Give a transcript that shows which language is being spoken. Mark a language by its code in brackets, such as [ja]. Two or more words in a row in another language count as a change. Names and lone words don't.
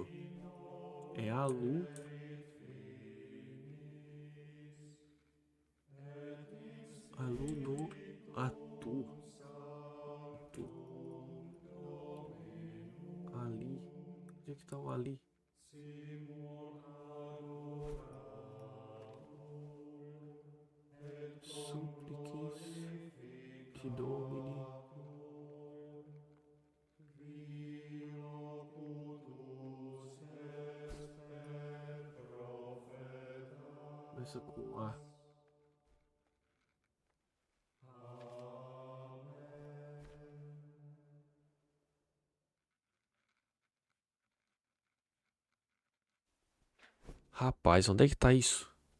[pt] É Alu. Alu no Atu. Ali. Onde é que tá o Ali? [la] Supplicis te domini. [pt] Começa com A. Rapaz, onde é que tá isso?